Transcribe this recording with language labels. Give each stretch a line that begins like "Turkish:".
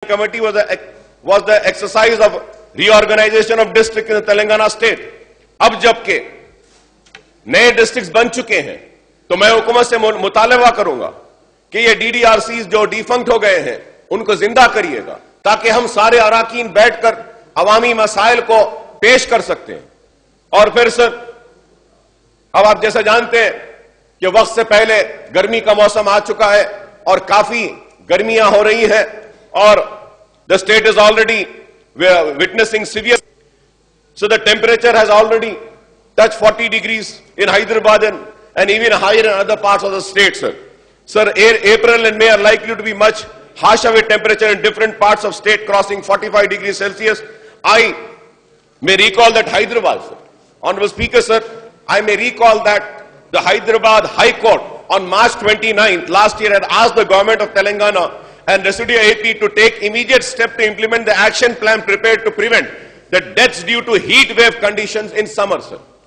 English: committee was the exercise of reorganization of district in the Telangana state.
Urdu: اب جبکہ نئے districts بن چکے ہیں تو میں حکومت سے مطالبہ کروں گا کہ یہ ڈی ڈی آر سیز جو ڈیفنکٹ ہو گئے ہیں ان کو زندہ کریے گا تاکہ ہم سارے اراکین بیٹھ کر عوامی مسائل کو پیش کر سکتے ہیں. اور پھر سر اب آپ جیسا جانتے ہیں کہ وقت سے پہلے گرمی کا موسم آ چکا ہے اور کافی گرمیاں ہو رہی ہیں اور
English: the state is already witnessing severe. So the temperature has already touched 40 degrees in Hyderabad and even higher in other parts of the state, sir. Sir, April and May are likely to be much harsher with temperature in different parts of state crossing 45 degrees Celsius. I may recall that Hyderabad, sir. Honorable Speaker, sir, I may recall that the Hyderabad High Court on March 29th last year had asked the government of Telangana and residual AP to take immediate step to implement the action plan prepared to prevent the deaths due to heat wave conditions in summer, sir.